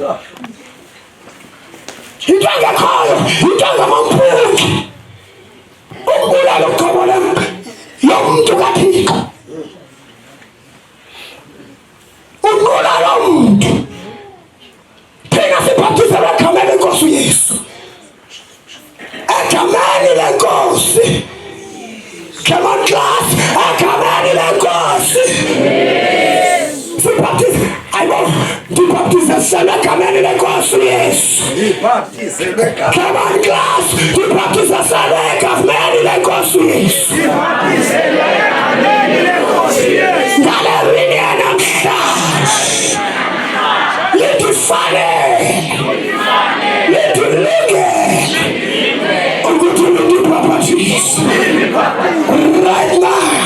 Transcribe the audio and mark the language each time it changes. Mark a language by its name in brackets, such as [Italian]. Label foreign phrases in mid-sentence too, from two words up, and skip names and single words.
[Xhosa] into engekhoyo into engamampungi ukubulala uqobo lomntu kaThixo unqula lo muntu thina sibhaptizelwe egameni lenkosi uYesu egameni lenkosi [English] come on class [Xhosa] egameni lenkosi sibhaptizelwe ndibhaptizelwe egameni lenkosi uYesu ibhaptizelwe egameni [English] come on class [Xhosa] ndibhaptizelwe egameni lenkosi uYesu ibhaptizelwe egameni lenkosi Yesu ngale mini yanamhlanje lifanele lidilungele ukuthi ndibhaptizwe [English] right now